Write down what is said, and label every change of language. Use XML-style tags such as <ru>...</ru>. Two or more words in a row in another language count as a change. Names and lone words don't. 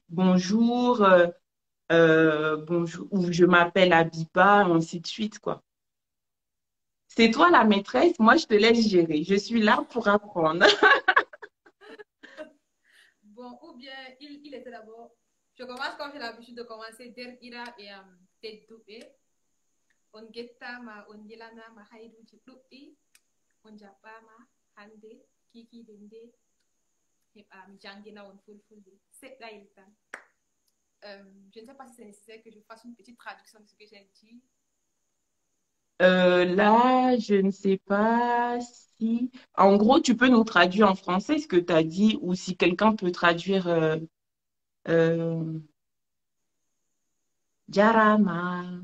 <fr>Bonjour, bonjour, ou je m'appelle Abiba, ainsi de suite, quoi. C'est toi la maîtresse, moi je te laisse gérer. Je suis là pour apprendre. Bon, ou bien, il était d'abord. Je commence comme j'ai l'habitude de commencer. Der ira et Tedoué.</fr> <ff>On getta ma on yelana ma haidu jiɗuɗɗi. On jaɓɓa ma hande kiki dende. Heɓa mi jangina on fulfulde. Seɗɗa il tan.</ff> <fr>Je ne sais pas si c'est nécessaire que je fasse une petite traduction de ce que j'ai dit. Là, je ne sais pas si... En gros, tu peux nous traduire en français ce que tu as dit ou si quelqu'un peut traduire euh, Jarama.</fr>